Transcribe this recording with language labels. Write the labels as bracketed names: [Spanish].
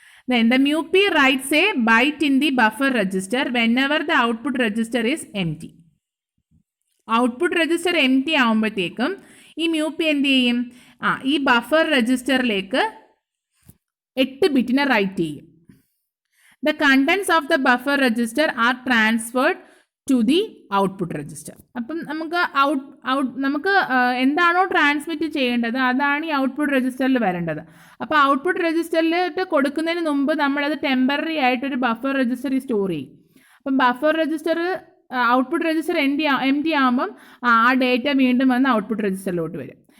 [English] Then the MUP writes a byte in the buffer register whenever the output register is empty. [Malayalam] Output register empty ആകുമ്പോഴത്തേക്കും ഈ MUP എന്ത് ചെയ്യും, ഈ buffer രജിസ്റ്ററിലേക്ക് 8 ബിറ്റിനെ right ചെയ്യും. [English] The contents of the buffer register are transferred to the output register. [Malayalam] അപ്പം നമുക്ക് എന്താണോ ട്രാൻസ്മിറ്റ് ചെയ്യേണ്ടത് അതാണ് ഈ ഔട്ട്പുട്ട് രജിസ്റ്ററിൽ വരേണ്ടത്. അപ്പോൾ ഔട്ട്പുട്ട് രജിസ്റ്ററിലിട്ട് കൊടുക്കുന്നതിന് മുമ്പ് നമ്മളത് ടെമ്പററി ആയിട്ടൊരു ബഫർ രജിസ്റ്ററിൽ സ്റ്റോർ ചെയ്യും. അപ്പം buffer register output register empty ആകുമ്പം ആ ഡേറ്റ വീണ്ടും വന്ന് ഔട്ട്പുട്ട് രജിസ്റ്ററിലോട്ട് വരും.